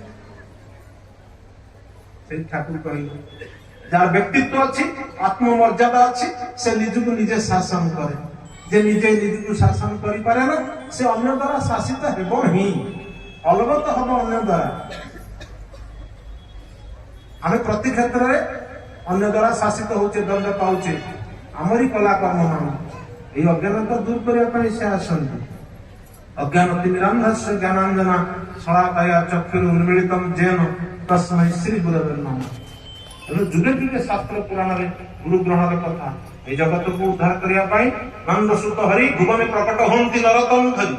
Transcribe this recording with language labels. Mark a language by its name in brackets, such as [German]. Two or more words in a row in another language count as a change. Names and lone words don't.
[Odia] ସେଇ ଠାକୁର କହିଲେ ଯାହାର ବ୍ୟକ୍ତିତ୍ୱ ଅଛି, ଆତ୍ମମର୍ଯ୍ୟାଦା ଅଛି, ସେ ନିଜକୁ ନିଜେ ଶାସନ କରେ। ଯେ ନିଜେ ନିଜକୁ ଶାସନ କରିପାରେ ନା, ସେ ଅନ୍ୟ ଦ୍ୱାରା ଶାସିତ ହେବ ହିଁ, ଅଲଗତ ହବ ଅନ୍ୟ ଦ୍ୱାରା। ଆମେ ପ୍ରତି କ୍ଷେତ୍ରରେ ଅନ୍ୟ ଦ୍ୱାରା ଶାସିତ ହଉଛେ, ଦଣ୍ଡ ପାଉଛେ, ଆମରି କଲା କର୍ମ ମାନ। ଏଇ ଅଜ୍ଞାନତା ଦୂର କରା ପାଇଁ ସେ ଆସନ୍ତି। [Sanskrit] ଅଜ୍ଞାନ ତିମିରାନ୍ଧସ୍ୟ ଜ୍ଞାନାଞ୍ଜନା ଶଳାକାୟା ଚକ୍ଷୁରୁ ଉନ୍ମିଳିତମ୍ ଯେନ ତସ୍ମୈ ଶ୍ରୀ ଗୁରବେ ନମଃ। [Odia] ତେଣୁ ଯୁଗେ ଯୁଗେ ଶାସ୍ତ୍ର ପୁରାଣରେ ଗୁରୁ ଗ୍ରହଣର କଥା। এই ଜଗତକୁ ଉଦ୍ଧାର କରିବା ପାଇଁ ନନ୍ଦସୁତ ହରି ଭୁବନେ ପ୍ରକଟ ହୁଅନ୍ତି ନରୋତ୍ତମ ଧରି।